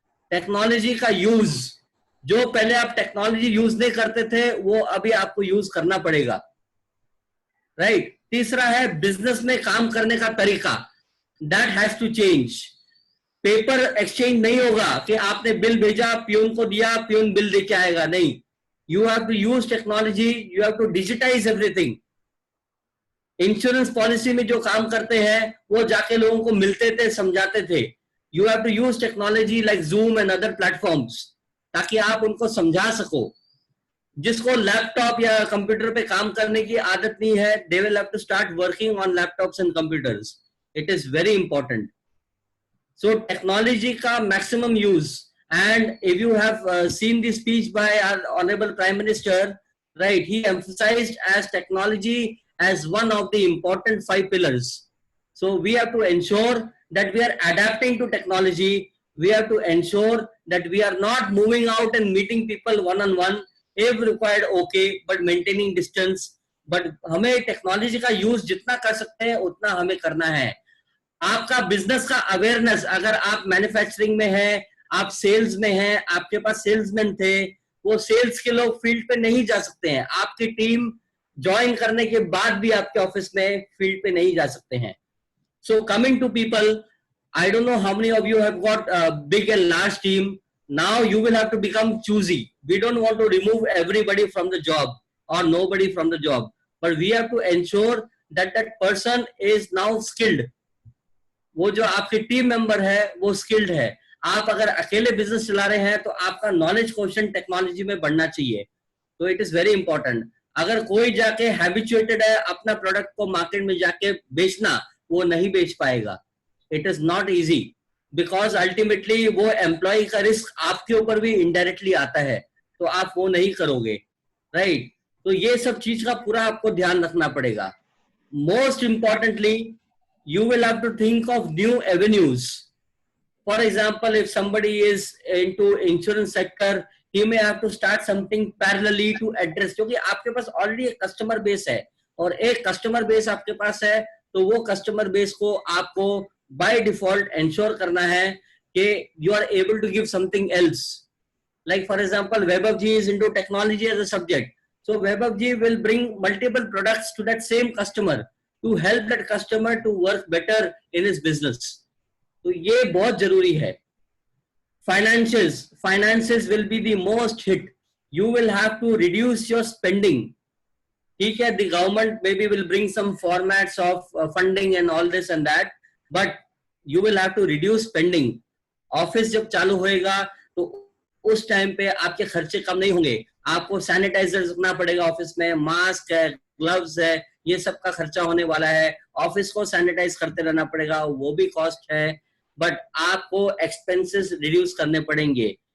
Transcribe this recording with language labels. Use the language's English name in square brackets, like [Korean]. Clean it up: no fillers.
[Hindi] Technology का use, जो पहले आप टेक्नोलॉजी यूज नहीं करते थे वो अभी आपको यूज करना पड़ेगा, राइट. तीसरा है बिजनेस में काम करने का तरीका. [English] That has to change. [Hindi] Paper exchange नहीं होगा कि आपने बिल भेजा, प्यून को दिया, प्यून बिल देके आएगा. [English] नहीं, you have to use technology, you have to digitize everything. [Hindi] Insurance policy में जो काम करते हैं वो जाके लोगों को मिलते थे, समझाते थे. [English] You have to use technology like Zoom and other platforms [Hindi] ताकि आप उनको समझा सको. जिसको लैपटॉप या कंप्यूटर पे काम करने की आदत नहीं है, [English] they will have to start working on laptops and computers. It is very important. So technology का maximum use. And if you have seen the speech by our Honorable Prime Minister, right, he emphasized as technology as one of the important 5 pillars. So we have to ensure that we are adapting to technology. We have to ensure that we are not moving out and meeting people one on one. If required, okay, but maintaining distance. [Hindi] But हमें technology का use जितना कर सकते हैं उतना हमें करना है. आपका बिजनेस का अवेयरनेस, अगर आप मैन्युफैक्चरिंग में है, आप सेल्स में है, आपके पास सेल्समैन थे, वो सेल्स के लोग फील्ड पे नहीं जा सकते हैं. आपकी टीम ज्वाइन करने के बाद भी आपके ऑफिस में फील्ड पे नहीं जा सकते हैं. [English] So coming to people, I don't know how many of you have got a big and large team. Now you will have to become choosy. We don't want to remove everybody from the job or nobody from the job, but we have to ensure that that person is now skilled. [Hindi] वो जो आपके team member है वो skilled है. आप अगर अकेले business चला रहे हैं तो आपका नॉलेज क्वेश्चन टेक्नोलॉजी में बढ़ना चाहिए. तो [English] It is very important. [Hindi] अगर कोई जाके हैबिचुएटेड है अपना प्रोडक्ट को मार्केट में जाके बेचना, वो नहीं बेच पाएगा. [English] it is not easy, [Hindi] because ultimately वो एम्प्लॉय का रिस्क आपके ऊपर भी इनडायरेक्टली आता है, तो आप वो नहीं करोगे, राइट? तो ये सब चीज का पूरा आपको ध्यान रखना पड़ेगा. [English] Most importantly, you will have to think of new avenues. For example, if somebody is into insurance sector, he may have to start something parallelly to address, [Hindi] क्योंकि आपके पास ऑलरेडी एक कस्टमर बेस है, और एक कस्टमर बेस आपके पास है, तो वो कस्टमर बेस को आपको बाय डिफॉल्ट इंश्योर करना है कि [English] you are able to give something else. Like for example, Vaibhav ji is into technology as a subject, so Vaibhav ji will bring multiple products to that same customer to help that customer to work better in his business. [Hindi] तो ये बहुत जरूरी है. [English] Finances will be the most hit. You will have to reduce your spending. [Hindi] ठीक है, [English] the government maybe will bring some formats of funding and all this and that, but you will have to reduce spending. [Hindi] Office जब चालू होएगा तो उस time पे आपके खर्चे कम नहीं होंगे. आपको सैनिटाइजर रखना पड़ेगा ऑफिस में, मास्क है, ग्लव्स है, ये सब का खर्चा होने वाला है. ऑफिस को सैनिटाइज करते रहना पड़ेगा, वो भी कॉस्ट है. बट आपको एक्सपेंसेस रिड्यूस करने पड़ेंगे.